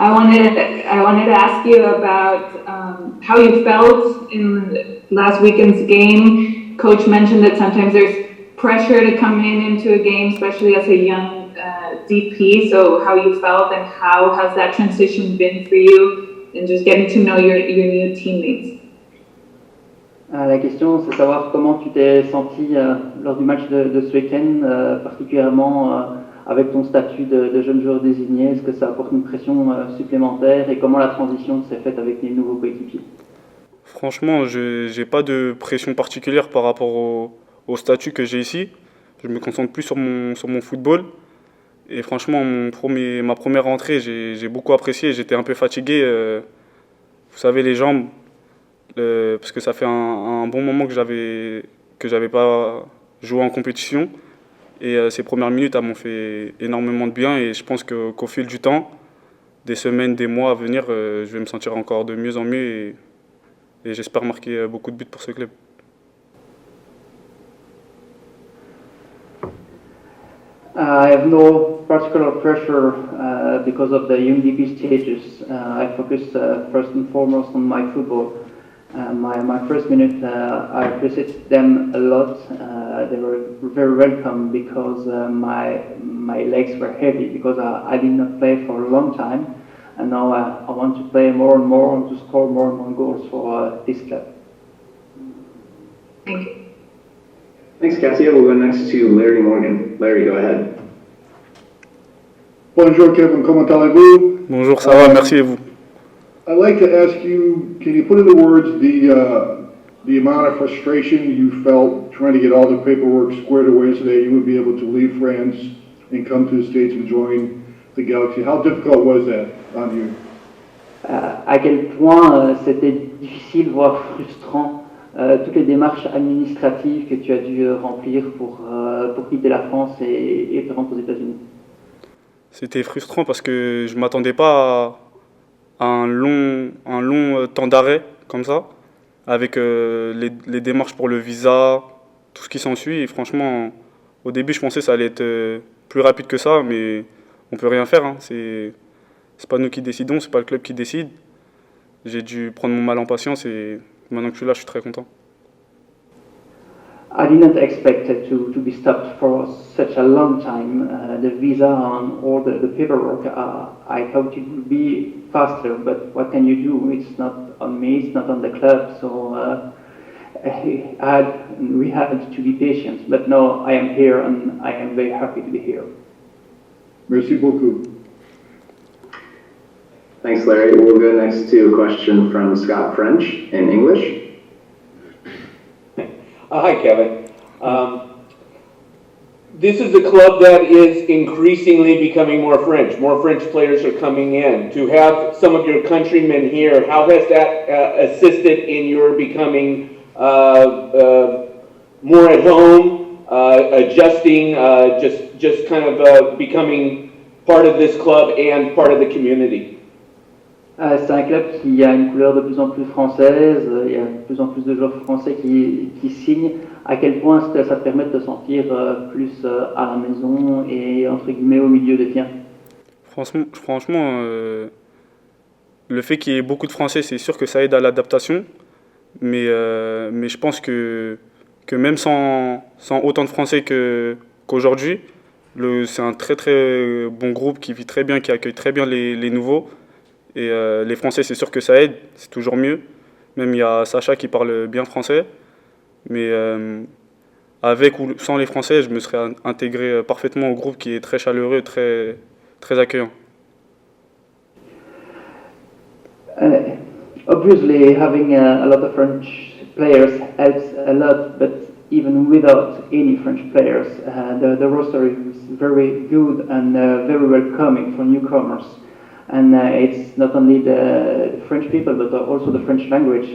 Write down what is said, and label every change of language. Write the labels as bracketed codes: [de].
[en] I wanted to ask you about how you felt in last weekend's game. Coach mentioned that sometimes there's pressure to come into a game, especially as a young DP. So how you felt and how has that transition been for you, and just getting to know your new teammates? [fr] La question, c'est savoir comment tu t'es senti lors du match de ce week-end, particulièrement avec ton statut de jeune joueur désigné. Est-ce que ça apporte une pression supplémentaire et comment la transition s'est faite avec les nouveaux coéquipiers? Franchement, je n'ai pas de pression particulière par rapport au statut que j'ai ici. Je me concentre plus sur mon football. Et franchement, ma première rentrée, j'ai beaucoup apprécié. J'étais un peu fatigué. Vous savez, les jambes, parce que ça fait un bon moment que j'avais pas joué en compétition. Et ces premières minutes elles m'ont fait énormément de bien. Et je pense qu'au fil du temps, des semaines, des mois à venir, je vais me sentir encore de mieux en mieux. Et j'espère marquer beaucoup de buts pour ce club. [en] I have no particular pressure because of the UNDP stages. I focus first and foremost on my football. My first minute, I appreciate them a lot. They were very welcome because my legs were heavy because I did not play for a long time. And now I want to play more and more and to score more and more goals for this club. Thank you. Thanks, Cassia. We'll go next to Larry Morgan. Larry, go ahead. [fr] Bonjour Kevin, comment allez-vous? Bonjour, ça va, merci et vous? [en] I'd like to ask you, can you put into words the amount of frustration you felt trying to get all the paperwork squared away so that you would be able to leave France and come to the States and join the Galaxy? How difficult was that on you? [fr] À quel point c'était difficile, voire frustrant, toutes les démarches administratives que tu as dû remplir pour quitter la France et te rendre aux États-Unis? C'était frustrant parce que je ne m'attendais pas à un long temps d'arrêt comme ça, avec les démarches pour le visa, tout ce qui s'ensuit. Et franchement, au début, je pensais que ça allait être plus rapide que ça, mais on ne peut rien faire. Hein. C'est pas nous qui décidons, c'est pas le club qui décide. J'ai dû prendre mon mal en patience et maintenant que je suis là, je suis très content. [en] I didn't expect it to be stopped for such a long time. The visa and all the paperwork, I thought it would be faster, but what can you do? It's not on me, it's not on the club, so we had to be patient. But now I am here and I am very happy to be here. [fr] Merci beaucoup. [en] Thanks, Larry. We'll go next to a question from Scott French in English. Hi, Kevin. This is a club that is increasingly becoming more French. More French players are coming in. To have some of your countrymen here, how has that assisted in your becoming more at home, adjusting, just kind of becoming part of this club and part of the community? [fr] C'est un club qui a une couleur de plus en plus française, il y a de plus en plus de joueurs français qui signent. À quel point ça te permet de te sentir plus à la maison et entre guillemets au milieu des tiens? Franchement, le fait qu'il y ait beaucoup de Français, c'est sûr que ça aide à l'adaptation. Mais je pense que même sans autant de Français qu'aujourd'hui, c'est un très très bon groupe qui vit très bien, qui accueille très bien les nouveaux. Et les Français, c'est sûr que ça aide, c'est toujours mieux. Même il y a Sacha qui parle bien français. Mais avec ou sans les Français, je me serais intégré parfaitement au groupe qui est très chaleureux, très, très accueillant. [en] Obviously, having a lot of French players helps a lot, but even without any French players, the roster is very good and very welcoming for newcomers. And it's not only the French people, but also the French language.